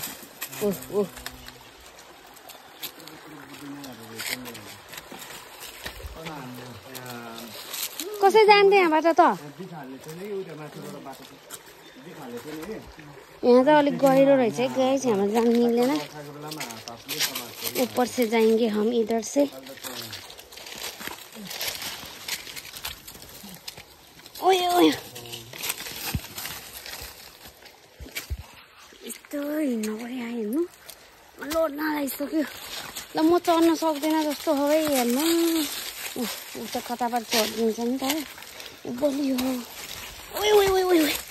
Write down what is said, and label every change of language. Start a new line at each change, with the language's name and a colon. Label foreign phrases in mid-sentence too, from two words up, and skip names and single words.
Nepali: कसै जान्थे यहाँबाट त यहाँ त अलिक गहिरो रहेछ है गए चाहिँ हाम्रो जान मिल्दैन
Hindi: ऊपर से जाएंगे हम इधर से
Nepali: ओए ओए यस्तो हिँड्नु पऱ्यो हिँड्नु लोड नलागिसक्यो ल म चढ्न सक्दैन जस्तो हो है हेर्नु ऊ त कताबाट चढिदिन्छ नि त ऊ बलियो ओए ओए ओए ओए